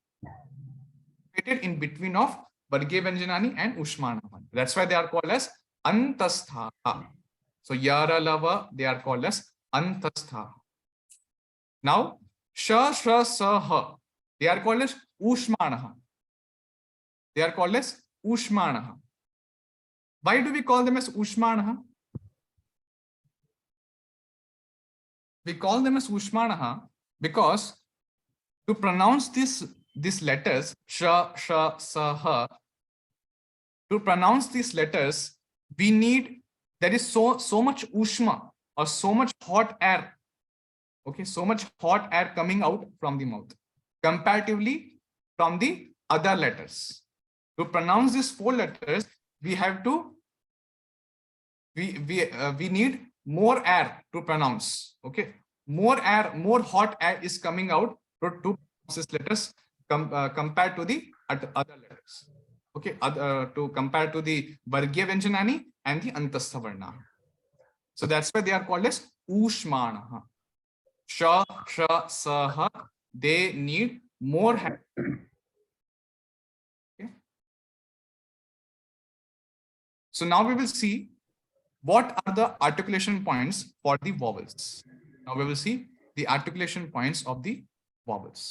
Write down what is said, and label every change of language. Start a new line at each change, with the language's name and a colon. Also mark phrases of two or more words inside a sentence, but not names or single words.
English: In between of
Sanskrit: Vargiya Vyanjanani
English: and
Sanskrit: Ushmanaha varna.
English: That's why they are called as Antastha. So yara, lava, they are called as Antastha.
Sanskrit: Now sha, shra, sa, ha,
English: they are called as Ushmanaha. They are called as Ushmanaha. Why do we call them as Ushmanaha? We call them as Ushmanaha because to pronounce these letters,
Sanskrit: sha, sha, sa, ha,
English: to pronounce these letters, we need, there is so much ushma, or so much hot air. Okay, so much hot air coming out from the mouth comparatively from the other letters. To pronounce these 4 letters, we have to we need more air to pronounce. Okay, more air, more hot air is coming out to pronounce these letters compared to the other letters. Okay, to compare to the
Sanskrit: Vargiya Vyanjanani
English: and the
Sanskrit: Antastha varna.
English: So that's why they are called as Ushmanaha.
Sanskrit: Sha, sha, sa, ha,
English: they need more air. So now we will see what are the articulation points for the vowels. Now we will see the articulation points of the vowels.